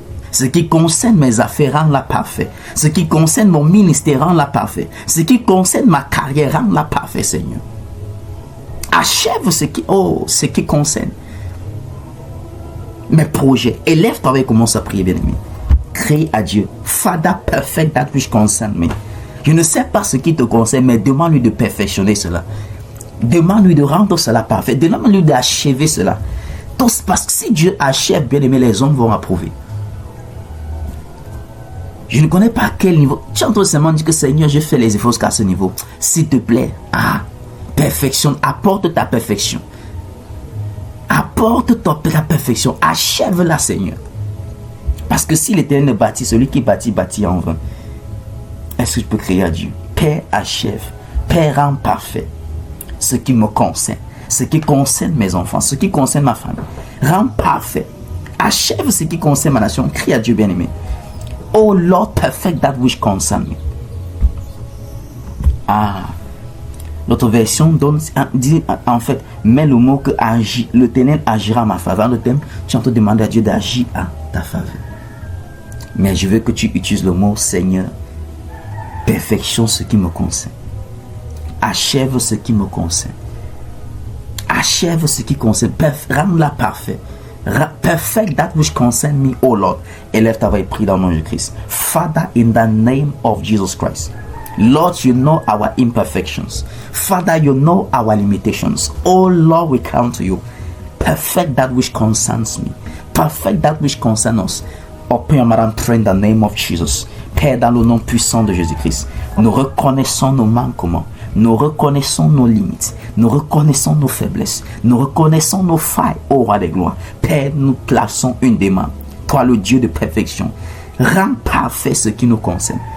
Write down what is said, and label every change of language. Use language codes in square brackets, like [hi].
[fr] Ce qui concerne mes affaires, rends-la parfait. Ce qui concerne mon ministère, rends-la parfait. Ce qui concerne ma carrière, rends-la parfait, Seigneur. Achève ce qui concerne mes projets. Élève-toi et commence à prier, bien-aimé. Crie à Dieu: [en] Father, perfect that which concern me. [fr] Je ne sais pas ce qui te concerne, mais demande-lui de perfectionner cela. Demande-lui de rendre cela parfait. Demande-lui d'achever cela. Parce que si Dieu achève, bien-aimé, les hommes vont approuver. Je ne connais pas à quel niveau. Tu entends seulement dire que Seigneur, je fais les efforts jusqu'à ce niveau. S'il te plaît, perfectionne, apporte ta perfection. Apporte ta perfection. Achève-la, Seigneur. Parce que si l'Éternel bâtit, celui qui bâtit, bâtit en vain. Est-ce que je peux crier à Dieu? Père, achève. Père, rends parfait ce qui me concerne, ce qui concerne mes enfants, ce qui concerne ma famille. Rends parfait. Achève ce qui concerne ma nation. Crie à Dieu, bien-aimé. [en] Oh Lord, perfect that which concern me. [fr] L'autre version dit en fait, met le mot que l'Éternel agira à ma faveur. Le thème, tu es en train de demander à Dieu d'agir à ta faveur. Mais je veux que tu utilises le mot: Seigneur, perfection ce qui me concerne. Achève ce qui me concerne. Achève ce qui concerne. Rends-la parfait. [en] Perfect that which concern me, oh Lord. [fr] Élève ta voix et prie dans le nom de Christ. [en] Father, in the name of Jesus Christ. Lord, you know our imperfections. Father, you know our limitations. Oh Lord, we come to you. Perfect that which concerns me. Perfect that which concerns us. Open your mouth and pray in the name of Jesus. [fr] Père, dans le nom puissant de Jésus-Christ, nous reconnaissons nos manquements. Nous reconnaissons nos limites, nous reconnaissons nos faiblesses, nous reconnaissons nos failles, ô roi des gloires. Père, nous plaçons une demande. Toi, le Dieu de perfection, rends parfait ce qui nous concerne.